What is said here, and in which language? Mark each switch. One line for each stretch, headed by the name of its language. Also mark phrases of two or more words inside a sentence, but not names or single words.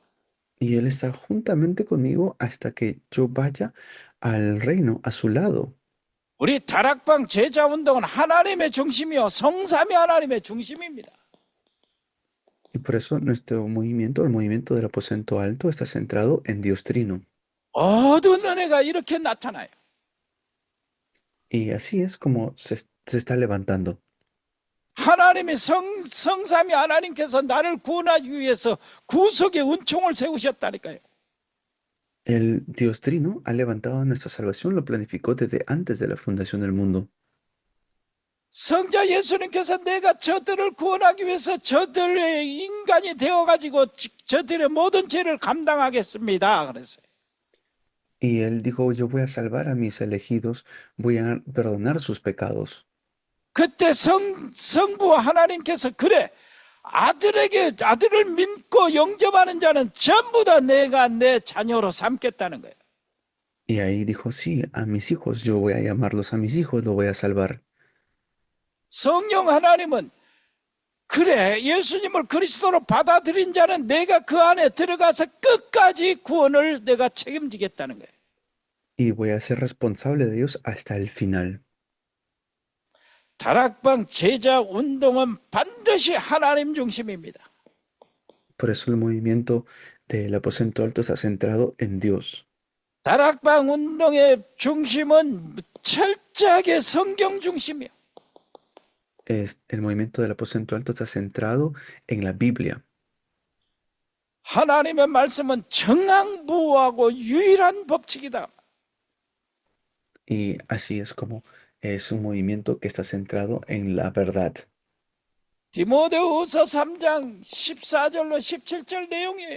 Spanish: Y Él está juntamente conmigo hasta que yo vaya al reino a su lado.
Korean: 우리 다락방 제자 운동은 하나님의 중심이요 성삼위 하나님의 중심입니다.
Spanish: Y por eso nuestro movimiento, el movimiento del aposento alto, está centrado en Dios Trino.
Korean: 모든 은혜가 이렇게 나타나요.
Spanish: Y así es como se está levantando.
Korean: 하나님이 성삼위 하나님께서 나를 구원하기 위해서 구속의 은총을 세우셨다니까요.
Spanish: El Dios Trino ha levantado nuestra salvación, lo planificó desde antes de la fundación del mundo.
Korean: 성자 예수님께서 내가 저들을 구원하기 위해서 저들의 인간이 되어가지고 저들의 모든 죄를 감당하겠습니다. 그랬어요.
Spanish: Y Él dijo, yo voy a salvar a mis elegidos, voy a perdonar sus pecados.
Korean: 그때 성부 하나님께서 그래 아들을 믿고 영접하는 자는 전부 다 내가 내 자녀로 삼겠다는 거예요.
Spanish: Y ahí dijo, sí, a mis hijos, yo voy a llamarlos a mis hijos, los voy a salvar.
Korean: 성령 하나님은 그래 예수님을 그리스도로 받아들인 자는 내가 그 안에 들어가서 끝까지 구원을 내가 책임지겠다는 거예요.
Spanish: Y voy a ser responsable de ellos hasta el final.
Korean: 다락방 제자 운동은 반드시 하나님 중심입니다.
Spanish: Por eso el movimiento del aposento alto está centrado en Dios.
Korean: 다락방 운동의 중심은 철저하게 성경 중심이에요.
Spanish: El movimiento del aposento alto está centrado en la Biblia.
Korean: 하나님의 말씀은 정황부호하고 유일한 법칙이다.
Spanish: Y así es como es un movimiento que está centrado en la verdad.
Korean: 디모데후서 3장 14절로 17절 내용이에요.